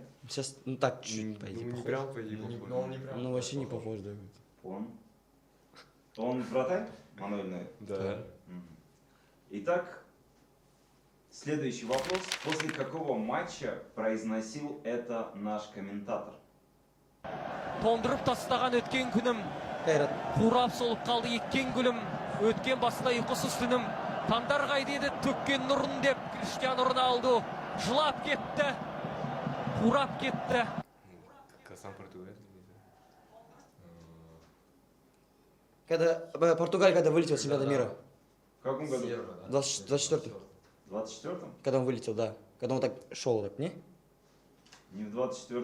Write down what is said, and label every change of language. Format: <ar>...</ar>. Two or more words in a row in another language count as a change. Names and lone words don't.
<ru>Сейчас, ну так, чуть-чуть, по Ну, идее, не похож. прям по идее. Ну, похож. но он не прям. Ну, вообще не похож, да. Он вратарь? Мануэль Нойер. Да. Мгм. Итак, следующий вопрос. После какого матча произносил это наш комментатор?</ru> <kk>Тондырып тастаған өткен күнім,</kk> <ru>Кайрат.</ru> <kk>қурап солып қалды еккен гүлім, өткен баста ұйқысыз түнім, таңдар қайда еді төккен нұрын деп,</kk> <pt>Cristiano Ronaldo</pt> <kk>жылап кетті, қурап кетті.</kk> <ru>Как сам португалец. Когда Португалия, когда вылетел с чемпионата мира. В каком году? Евро, да. 24-й. В 24-м? Когда он вылетел, да. Когда он так шел, так, не? Не в 24-м?</ru>